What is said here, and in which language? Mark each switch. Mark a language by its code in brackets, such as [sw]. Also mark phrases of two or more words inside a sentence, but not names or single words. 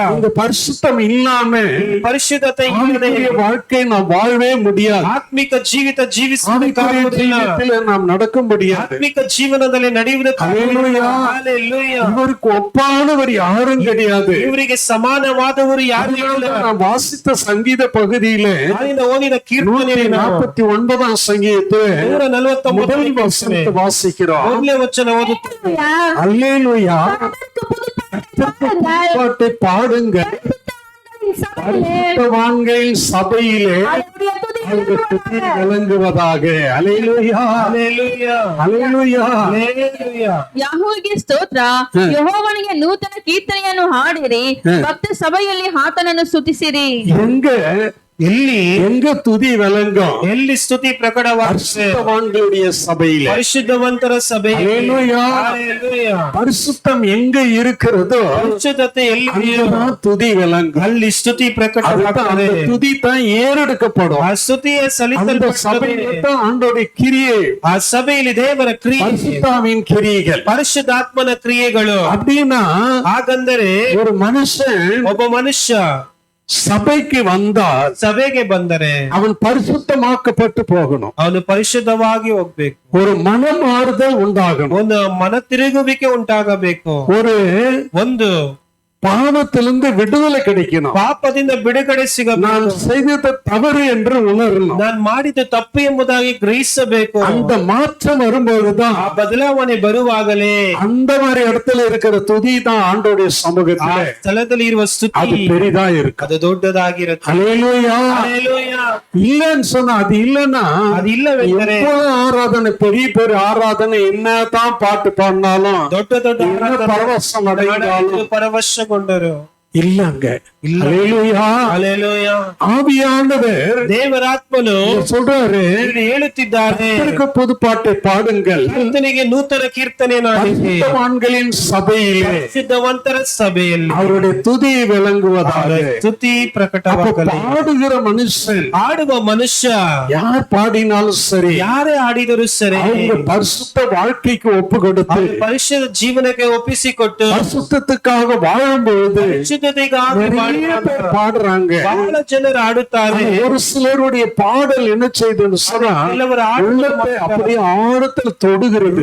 [ta] இந்த பரிசுத்தம் இல்லாம [kn] ಪರಿಶುದ್ಧತೆ ಇಲ್ಲದೆ [ta] ஆவிக்குரிய வாழ்க்கை நாம் வாழவே முடியாது. [kn] ಆತ್ಮಿಕ ಜೀವಿತ [ta] ஆவிக்குரிய [kn] ಜೀವಿಸುವುದಕ್ಕಾಗುವುದಿಲ್ಲ. [ta] ஜீவியத்தில் நாம் நடக்க முடியாது. [kn] ಆತ್ಮಿಕ ಜೀವನದಲ್ಲಿ ನಡೆಯುವುದಕ್ಕಾಗುವುದಿಲ್ಲ. [ta] அல்லேலூயா. [kn] ಹಲ್ಲೆಲೂಯಾ. [ta] இவருக்கு ஒப்பானவர் யாரும் கிடையாது. [kn] ಇವರಿಗೆ ಸಮಾನವಾದವರು ಯಾರು ಇಲ್ಲ. [ta] நான் வாசித்த சங்கீத பகுதியிலே [kn] ನಾನಿಂದ ಓದಿದ ಕೀರ್ತನೆ [ta] 149ஆம் சங்கீதத்தில் [kn] 149 [ta] முதல் வசனத்தை வாசிக்கிறோம். [kn] ಮೊದಲನೇ ವಚನ ಓದುತ್ತೇವೆ. [ta] அல்லேலூயா. பாட்டை பாடுங்க, பரிசுத்தவான்களின் சபையிலே அவர்கள் துதி விளங்குவதாக. அல்லேலூயா. [kn] ಹಲ್ಲೆಲೂಯಾ. [ta] அல்லேலூயா. [kn] ಹಲ್ಲೆಲೂಯಾ. ಯೆಹೋವನಿಗೆ ಸ್ತೋತ್ರ, ಯೆಹೋವನಿಗೆ ನೂತನ ಕೀರ್ತನೆಯನ್ನು ಹಾಡಿರಿ, ಭಕ್ತ ಸಭೆಯಲ್ಲಿ ಆತನನ್ನು ಸ್ತುತಿಸಿರಿ. [ta] எங்க துதி விளங்கும்? [kn] ಎಲ್ಲಿ ಸ್ತುತಿ ಪ್ರಕಟವಾಗುತ್ತದೆ? [ta] பரிசுத்தவான்களுடைய சபையிலே. [kn] ಪರಿಶುದ್ಧವಂತರ ಸಭೆ. [ta] அல்லேலூயா. [kn] ಹಲ್ಲೆಲೂಯಾ. [ta] பரிசுத்தம் எங்க இருக்கிறதோ [kn] ಪರಿಶುದ್ಧತೆ ಎಲ್ಲಿದೆಯೋ [ta] அங்கதான் துதி விளங்கும். [kn] ಅಲ್ಲಿ ಸ್ತುತಿ [ta] அதுதான், [kn] ಪ್ರಕಟವಾಗುತ್ತದೆ. [ta] அந்த துதி தான் ஏறெடுக்கப்படும். [kn] ಆ ಸ್ತುತಿಯ [ta] அந்த [kn] ಸಲ್ಲಿಸಲ್ಪಡುತ್ತದೆ. [ta] சபையில தான் ஆண்டோடைய கிரியை, [kn] ಆ ಸಭೆಯಲ್ಲಿ ದೇವರ ಕ್ರಿಯೆ, [ta] பரிசுத்தாவின் கிரியைகள். [kn] ಪರಿಶುದ್ಧಾತ್ಮನ ಕ್ರಿಯೆಗಳು. [ta] அப்படின்னா [kn] ಹಾಗಂದರೆ [ta] ஒரு மனுஷன் [kn] ಒಬ್ಬ ಮನುಷ್ಯ [ta] சபைக்கு வந்தால் [kn] ಸಭೆಗೆ ಬಂದರೆ [ta] அவன் பரிசுத்தமாக்கப்பட்டு போகணும். [kn] ಅವನು ಪರಿಶುದ್ಧವಾಗಿ ಹೋಗ್ಬೇಕು. [ta] ஒரு மனமாறுதல் உண்டாகணும். [kn] ಒಂದು ಮನ ತಿರುಗುವಿಕೆ ಉಂಟಾಗಬೇಕು. ಒಂದು [ta] பாவத்திலிருந்து விடுதலை கிடைக்கணும். [kn] ಪಾಪದಿಂದ ಬಿಡುಗಡೆ [ta] நான் [kn] ಸಿಗಬೇಕು. [ta] செய்தது தவறு என்று உணரணும். [kn] ನಾನು ಮಾಡಿದ ತಪ್ಪು ಎಂಬುದಾಗಿ ಗ್ರಹಿಸಬೇಕು. [ta] அந்த மாற்றம் வரும்போதுதான், [kn] ಆ ಬದಲಾವಣೆ ಬರುವಾಗಲೇ [ta] அந்த மாதிரி இடத்துல இருக்கிற துதி தான் ஆண்டோடைய [kn] ಆ [ta] சமூகத்துல [kn] ಸ್ಥಳದಲ್ಲಿ ಇರುವ [ta] அது [kn] ಸ್ತುತಿ [ta] பெரிதா இருக்கு. [kn] ಅದು ದೊಡ್ಡದಾಗಿರುತ್ತೆ. [ta] அல்லேலூயா. [kn] ಹಲ್ಲೆಲೂಯಾ. [ta] இல்லன்னு சொன்னா, அது இல்லன்னா [kn] ಅದು ಇಲ್ಲವೆಂದರೆ [ta] எவ்வளவு ஆராதனை, பெரிய பெரிய ஆராதனை, என்னதான் பாட்டு பாடினாலும், [kn] ದೊಡ್ಡ ದೊಡ್ಡ [ta] என்ன பரவசம் அடைந்தாலும் [kn] ಪರವಶಗೊಂಡರು [ta] இல்லங்க. அல்லேலூயா. [kn] ಹಲ್ಲೆಲೂಯಾ. [ta] ஆவியானவர் [kn] ದೇವರಾತ್ಮನು [ta] சொல்றாரு, [kn] ಇಲ್ಲಿ ಹೇಳುತ್ತಿದ್ದಾರೆ, [ta] கர்த்தருக்கு புதுப்பாட்டை பாடுங்கள், [kn] ಕರ್ತನಿಗೆ ನೂತನ ಕೀರ್ತನೆಯನ್ನು ಹಾಡಿರಿ, [ta] பரிசுத்தவான்களின் சபையிலே [kn] ಪರಿಶುದ್ಧವಂತರ ಸಭೆಯಲ್ಲಿ [ta] அவருடைய துதி விளங்குவதாக. [kn] ಸ್ತುತಿ ಪ್ರಕಟವಾಗಲಿ. [ta] பாடுகிற மனுஷன், [kn] ಆಡುವ ಮನುಷ್ಯ [ta] யார் பாடினாலும் சரி, [kn] ಯಾರೇ ಆಡಿದರೂ ಸರಿ, [ta] அவங்க பரிசுத்த வாழ்க்கைக்கு ஒப்பு கொடுத்து [kn] ಅವರು ಪರಿಶುದ್ಧ ಜೀವನಕ್ಕೆ ಒಪ್ಪಿಸಿಕೊಟ್ಟು [ta] பரிசுத்தத்துக்காக வாழும்பொழுது [kn] ಪರಿಶುದ್ಧತೆಗಾಗಿ [ta] நிறைய பேர் பாடுறாங்க. [kn] ಬಹಳ ಜನರು ಆಡುತ್ತಾರೆ. [ta] ஒரு சிலருடைய பாடல் என்ன செய்யுதுன்னு சொன்னா, [kn] ಕೆಲವರ [ta] உள்ளத்தை அப்படியே ஆழத்தில் தொடுகிறது.